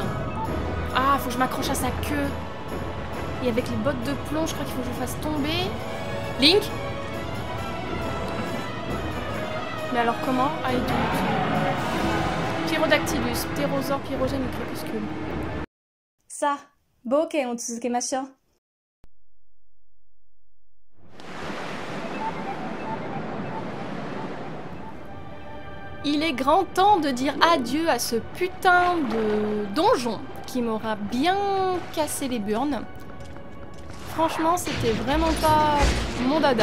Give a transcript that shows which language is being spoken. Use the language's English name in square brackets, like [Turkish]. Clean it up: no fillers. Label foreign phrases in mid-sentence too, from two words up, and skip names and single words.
[French] Ah, faut que je m'accroche à sa queue. Et avec les bottes de plomb, je crois qu'il faut que je fasse tomber. Link? Mais alors comment? Ah, il tombe. Pyrodactylus, ptérosaure, pyrogène ou crépuscule. [Japanese] さあ、冒険を続けましょう。 [French] Il est grand temps de dire adieu à ce putain de donjon qui m'aura bien cassé les burnes. Franchement, c'était vraiment pas mon dada.